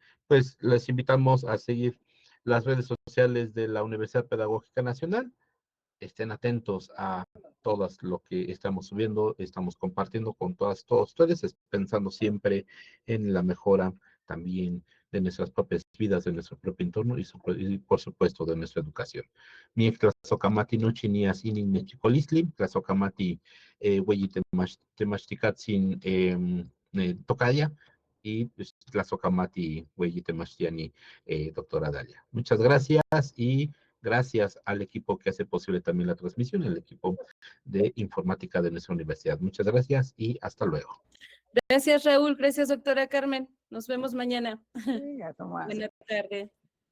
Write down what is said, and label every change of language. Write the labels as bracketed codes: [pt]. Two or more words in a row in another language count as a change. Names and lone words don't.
[es] Pues les invitamos a seguir las redes sociales de la Universidad Pedagógica Nacional. Estén atentos a todas lo que estamos subiendo, estamos compartiendo con todos ustedes, pensando siempre en la mejora también de nuestras propias vidas, de nuestro propio entorno y por supuesto de nuestra educación. [nah] Mi tlazokamati nochi ni asini nechicolisli, tlazokamati hueyi temachtikatsin tocaya [es] y pues, [nah] tlazokamati hueyi temachtiani doctora Dalia. [es] Muchas gracias y gracias al equipo que hace posible también la transmisión, el equipo de informática de nuestra universidad. Muchas gracias y hasta luego. Gracias, Raúl. Gracias, doctora Carmen. Nos vemos mañana. Sí, a tomar.